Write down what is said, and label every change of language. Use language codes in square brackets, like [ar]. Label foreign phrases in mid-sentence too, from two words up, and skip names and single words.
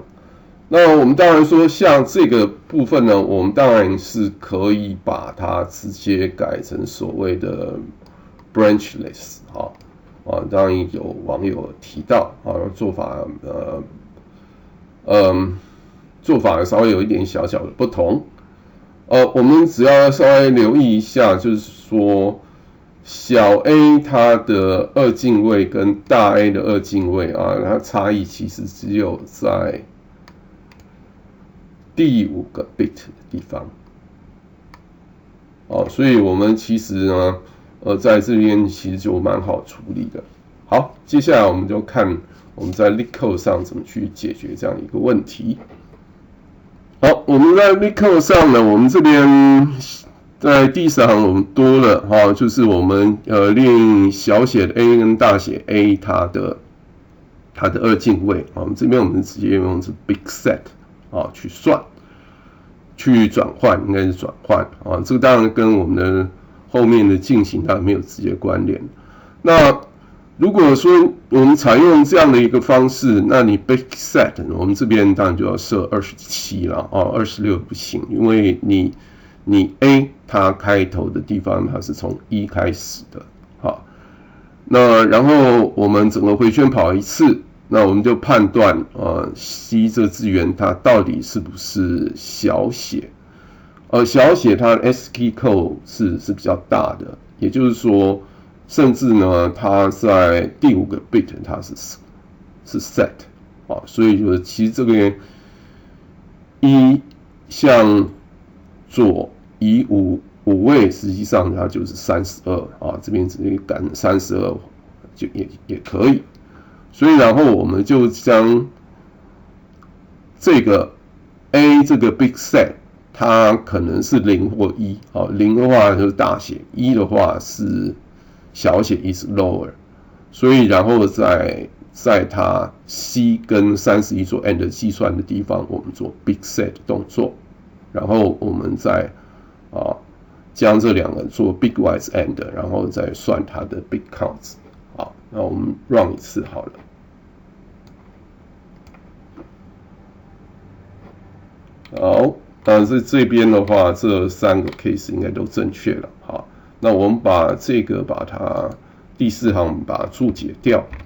[zh] 那我們當然說像這個部分呢，我們當然是可以把它直接改成所謂的 branchless 當然有網友提到做法稍微有一點小小的不同。我們只要稍微留意一下，就是說小 a 它的2進位跟大 A 的2進位它差異其實只有在第5個 bit 的地方所以我們其實呢在這邊其實就蠻好處理的。好，接下來我們就看我們在 LeetCode 上怎麼去解決這樣一個問題。好，我們在 LeetCode 上呢，我們這邊在第3行我们多了就是我們練小寫的 a 跟大寫 a 它的2進位我们這邊我們直接用是 [en] big set [zh] 去算去轉換，應該是轉換這個當然跟我們的後面的進行它沒有直接關聯。那如果說我們採用這樣的一個方式，那你 [en] big set [zh] 我們這邊當然就要設27了26不行，因為你 A 它開頭的地方它是從1開始的那然後我們整個回圈跑一次，那我們就判斷C 這個字元它到底是不是小寫小寫它的 [en] ASCII code [zh] 是比較大的，也就是說甚至呢，它在第5個 bit 它是 set 啊，所以就是其實這邊 1向左移5位，實際上它就是32啊，這邊直接改成32就也可以。所以然後我們就將這個 A 這個 [en] big set， [zh] 它可能是0或1啊，0的話就是大寫，1的話是小寫 [en] is lower， [zh] 所以然後在它 C 跟31做 AND 計算的地方，我們做 [en] big set [zh] 動作，然後我們再將這兩個做 [en] bitwise AND， [zh] 然後再算它的 [en] bit counts。 [zh] 好，那我們 run 一次好了。好，但是這邊的話，這3個 case 應該都正確了。好，那我們把這個把它第4行把它注解掉。